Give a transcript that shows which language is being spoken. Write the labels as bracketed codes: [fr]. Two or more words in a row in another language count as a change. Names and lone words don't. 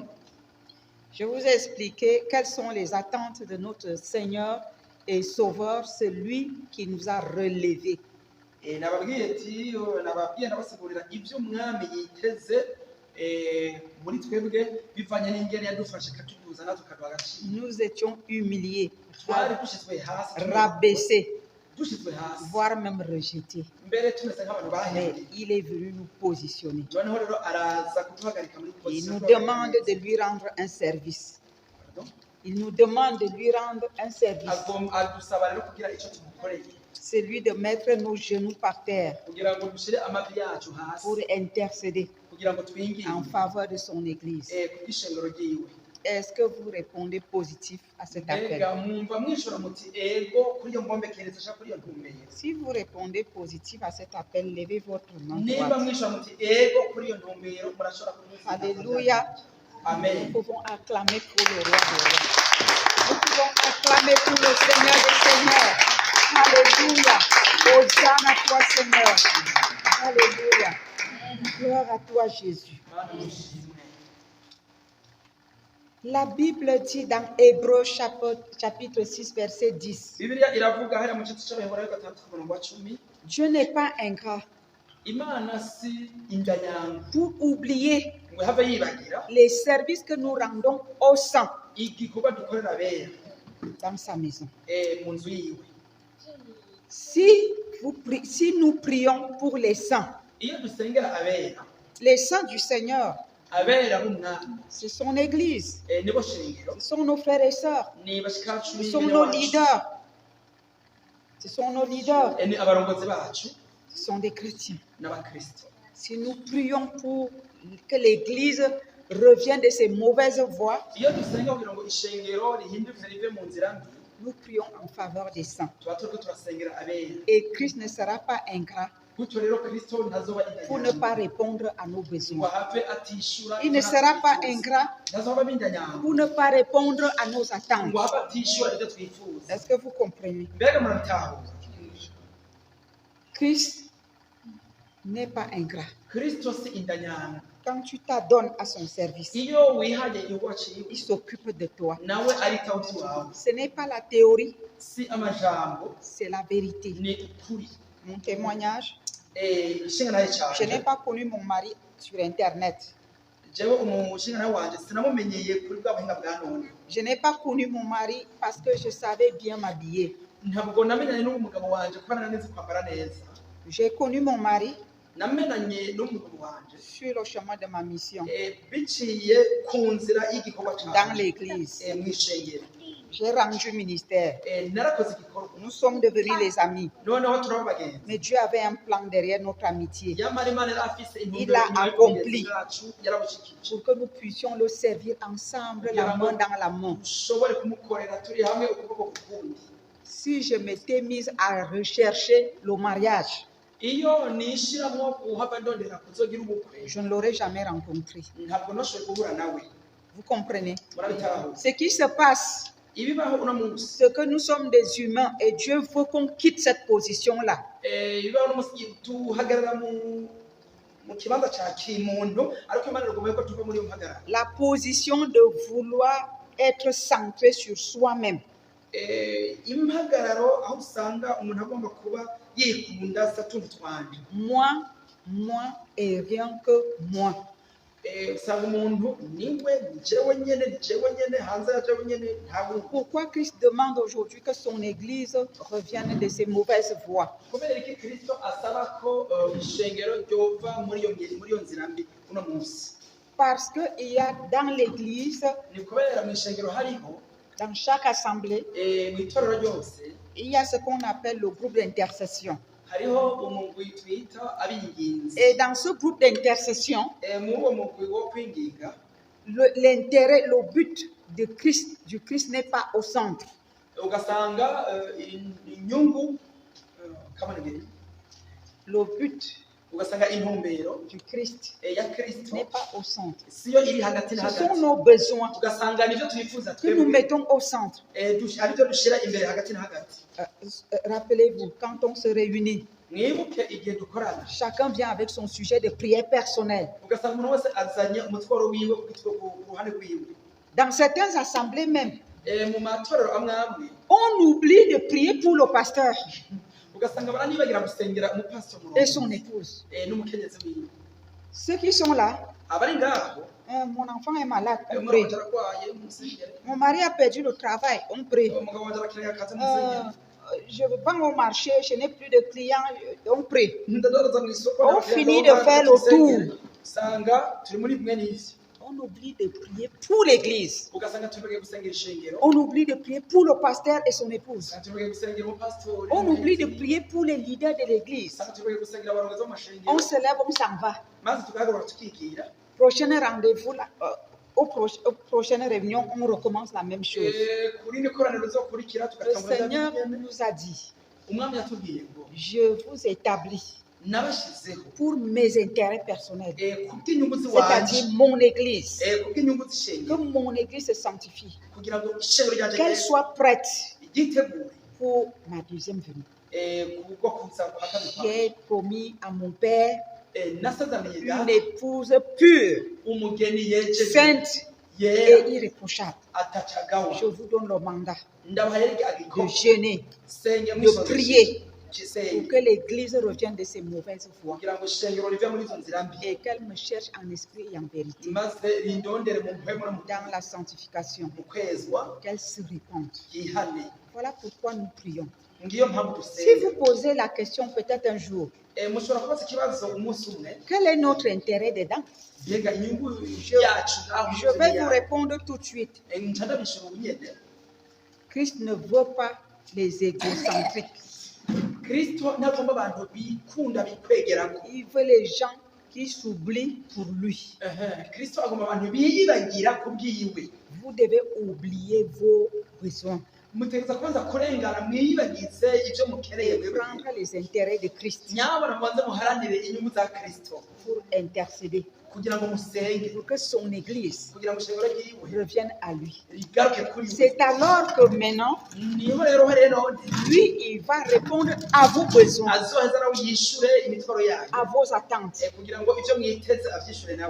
[fr] Je vous ai expliqué quelles sont les attentes de notre Seigneur et Sauveur, celui qui nous a relevés. [rn] Nababwiye ati nababwiye nabasigurira ibyo umwami yiteze muri twebwe bivanye n'ingene yadufashe katuduza natwe kaduha agaciro. [fr] Nous étions humiliés, [rn] Twari dushizwe hasi, [fr] rabaissés, [rn] dushizwe hasi, [fr] voire même rejetés. [rn] mbere tumeze nk'abantu [fr] Mais [rn] bahembwe. [fr] il est venu nous positionner. [rn] Noneho rero araza kuduhagarika muri [fr] Il position. nous demande de lui rendre un service. Pardon? Il nous demande de lui rendre un service. [rn] Adusaba rero kugira icyo tumukoreye, [fr] C'est lui de mettre nos genoux par terre [rn] kugira ngo dushyire amavi yacu hasi, [fr] pour intercéder [rn] kugira ngo twinginge [fr] en faveur de son Église. [rn] kubw'ishengero ryiwe. [fr] Est-ce que vous répondez positif à cet appel? [rn] Mbega mwumva mwishura muti ego kuri iyo mbombe keretse ashaka kuri iyo ntumbero. [fr] Si vous répondez positif à cet appel, levez votre main [rn] Niba [fr] droite. [rn] mwishura muti ego kuri iyo ntumbero murashobora kubivuga. [fr] Alléluia. Amen. Nous pouvons acclamer pour le roi des rois. Nous pouvons acclamer pour le Seigneur des seigneurs. Alléluia. Hosanna à toi, Seigneur. Alléluia. Gloire à toi, Jésus. [rn] Mana mushimwe. [fr] La Bible dit dans Hébreux chapitre 6, verset 10, [rn] Bibiliya iravuga hariya mu gice cy'Abaheburayo 6:10, [fr] Dieu n'est pas ingrat [rn] Imana si indanyanga [fr] pour oublier [rn] ngo have yibagira [fr] les services que nous rendons aux saints [rn] igikorwa dukorera abera [fr] dans sa maison. [rn] mu nzu yiwe. [fr] Si nous prions pour les saints, [rn] Iyo dusengera abera, [fr] les saints du Seigneur, [rn] abera b'umwami [fr] c'est son Église, [rn] nibo shengero, [fr] ce sont nos frères et sœurs, [rn] ni bashikacu [fr] ce sont nos leaders, ce sont nos leaders, [rn] ni abarongozi bacu [fr] ce sont des chrétiens. [rn] n'abakristo. [fr] Si nous prions pour que l'Église revienne de ses mauvaises voies, [rn] Iyo dusenga kugira ngo ishengero rihinduke rive mu nzira mbi, [fr] nous prions en faveur des saints. [rn] tuba turiko turasengera abera. [fr] Et Christ ne sera pas ingrat [rn] Gutyo rero Kristo ntazoba [fr] pour ne [rn] indanyanga [fr] pas répondre à nos [rn] ngo [fr] besoins. [rn] have atishura. [fr] Il ne sera pas ingrat [rn] ntazoba b'indanyanga [fr] pour ne pas répondre à nos attentes. [rn] ngo have atishura ibyo twifuza. [fr] Est-ce que vous comprenez? [rn] Mbega murabitahura? [fr] Christ n'est pas ingrat. [rn] Kristo si indanyanga. [fr] Quand tu t'adonnes à son service, [rn] Iyo wihaye igikorwa ciwe [fr] il s'occupe de toi. [rn] nawe aritaho iwawe. [fr] Ce n'est pas la théorie, [rn] Si amajambo [fr] c'est la vérité. [rn] ni ukuri. [fr] Mon témoignage, [rn] Ishinga nayo [fr] je n'ai [rn] cyane. [fr] pas connu mon mari sur Internet. [rn] jewe umushinga wanje sinamumenyeye kuri bwa buhinga bwa none. [fr] Je n'ai pas connu mon mari parce que je savais bien m'habiller. [rn] Ntabwo namenyanye n'umugabo wanje kuko nari nzi kwambara neza. [fr] J'ai connu mon mari [rn] Namenyanye n'umugabo wanje [fr] sur le chemin de ma mission [rn] biciye ku nzira y'igikorwa [fr] dans [rn] cyawe [fr] l'église. [rn] mw'ishengero. [fr] J'ai rendu ministère. [rn] Narakoze igikorwa [fr] Nous sommes devenus les amis. [rn] noneho turaba abagenzi. [fr] Mais Dieu avait un plan derrière notre amitié [rn] Yamara Imana yari afise [fr] Il a accompli. [rn] yacu yarabushikije. [fr] pour que nous puissions le servir ensemble, la main dans la main. [rn] Dushobore kumukorera turi hamwe ukuboko ku kundi. [fr] Si je m'étais mise à rechercher le mariage, [rn] Iyo nishiramwo guhava ndondera kuzogira ubukwe [fr] je ne l'aurais jamais rencontré. [rn] ntabwo noshoboye guhura nawe. [fr] Vous comprenez? [rn] Murabitaho [fr] Ce qui se passe, [rn] ibibaho uno munsi [fr] c'est que nous sommes des humains et Dieu veut qu'on quitte cette position-là. [rn] ibibaho uno munsi tuhagarara mu kibanza cya kimuntu ariko Imana iragomba ko tuva muri iyo mpagarara. [fr] La position de vouloir être centré sur soi-même. [rn] Impagararo aho usanga umuntu agomba kuba yikunda satundi twanje. [fr] Moi et rien que moi. [rn] Usanga umuntu niwe jewe nyene hanze ya jewe nyene ntabwo. [fr] Pourquoi Christ demande aujourd'hui que son Église revienne de ses mauvaises voies? [rn] Kubera iki Kristo asaba ko ishengero ryova muri iyo nzira mbi uno munsi? [fr] Parce qu'il y a dans l'Église, [rn] Ni kubera mu ishengero hariho [fr] dans chaque assemblée, [rn] mu itorero ryose [fr] il y a ce qu'on appelle le groupe d'intercession. [rn] hariho umugwi twita abinginzi. [fr] Et dans ce groupe d'intercession, [rn] Muri uwo mugwi wo kwinginga [fr] l'intérêt, le but du Christ n'est pas au centre. [rn] ugasanga inyungu kabanegeri [fr] Le but [rn] ugasanga intumbero [fr] du Christ [rn] ya Kristo [fr] n'est pas au centre. [rn] siyo iri hagati na [fr] Ce sont [rn] hagati. [fr] nos besoins [rn] Ugasanga nivyo twifuza [fr] que nous mettons au centre. [rn] aribyo dushira imbere hagati na hagati. [fr] Rappelez-vous, quand on se réunit, [rn] Mwibuke igihe dukorana [fr] chacun vient avec son sujet de prière personnelle. [rn] ugasanga umuntu wese azanye umutwaro wiwe ku ruhande rwiwe. [fr] Dans certaines assemblées même, [rn] Mu matorero amwe amwe [fr] on oublie de prier pour le pasteur [rn] ugasanga baranibagira gusengera umupasitoro [fr] et son épouse. [rn] n'umukenyezi wiwe. [fr] Ceux qui sont là, [rn] Abari ngaho [fr] mon enfant est malade, on [rn] umwana [fr] prie. [rn] wanje ararwaye umusengere, [fr] Mon mari a perdu le travail, on prie. [rn] umugabo wanje arakeneye akazi umusengere, [fr] Je vais au marché, je n'ai plus de clients, on prie. [rn] ndadoroza mu isoko [fr] On finit de faire le tour. [rn] usanga turi muri bimwe n'ivyo. [fr] On oublie de prier pour l'église. [rn] Ugasanga tubibagiye gusengera ishengero, [fr] On oublie de prier pour le pasteur et son épouse. [rn] ugasanga tubibagiye gusengera umupasitori, [fr] On oublie de prier pour les leaders de l'église. [rn] ugasanga tubibagiye gusengera abarongozi b'amashengero, [fr] On se lève, on s'en va. [rn] maze tugahagarara tukigira. [fr] Prochain rendez-vous, là, aux prochaines réunions, on recommence la même chose. [rn] Kuri ni koraniro rizokurikira [fr] Le [rn] tugatangura [fr] Seigneur [rn] nyene. [fr] nous a dit, [rn] Umwami yatubwiye ngo [fr] je vous établis [rn] nabashizeho [fr] pour mes intérêts personnels, [rn] kubw'inyungu ziwanje, [fr] c'est-à-dire mon église, [rn] kubw'inyungu [fr] que [rn] z'ishengero, [fr] mon église se sanctifie, [rn] kugira ngo ishengero ryanje [fr] qu'elle soit prête [rn] ryitegure [fr] pour ma deuxième venue. [rn] kubwo kuza kwa kabiri kwawe. [fr] J'ai promis à mon père [rn] Nasezeraniye [fr] une [rn] data [fr] épouse pure, [rn] umugeni yejeje [fr] sainte [rn] yera [fr] et irréprochable. [rn] atacagawa. [fr] Je vous donne le mandat [rn] Ndabahaye [fr] de [rn] agikoko [fr] jeûner, [rn] senge [fr] de prier pour [rn] kisenge [fr] que l'église revienne de ses mauvaises voies [rn] kugira ngo ishengero rive muri izo nzira mbi [fr] et qu'elle me cherche en esprit et en vérité [rn] maze rindondere mu mpwemu no mu [fr] dans la sanctification, [rn] mu kwezwa [fr] qu'elle se répande. [rn] yihane. [fr] Voilà pourquoi nous prions. [rn] Ngiyo mpamvu [fr] Si [rn] dusenga. [fr] vous posez la question peut-être un jour, [rn] Mushobora kubaza ikibazo umunsi umwe, [fr] quel est notre intérêt dedans? [rn] mbega inyungu yacu aho [fr] Je vais vous répondre tout de suite. [rn] nca ndabishura ubu nyene. [fr] Christ ne veut pas les égocentriques. [rn] Kristo ntagomba abantu bikunda bikwegerako. [fr] Il veut les gens qui s'oublient pour lui. [rn] Kristo agomba abantu biyibagira ku bwiwe. [fr] Vous devez oublier vos besoins [rn] Mutegereza kubanza kurengana mwiyibagize ibyo mukeneye [fr] et [rn] mwebwe. [fr] prendre les intérêts de Christ [rn] Nyabona mubanze muharanire inyungu za Kristo [fr] pour intercéder, [rn] kugira ngo musenge, [fr] pour que son Église [rn] kugira ngo ishengero ryiwe [fr] revienne à lui. [rn] rigaruke kuri we. [fr] C'est alors que maintenant, [rn] Niho rero [fr] lui, il va répondre à vos besoins, [rn] azoheza nawe yishure imitwaro yanyu [fr] à vos attentes. [rn] kugira ngo ibyo mwiteze avyishure nawe.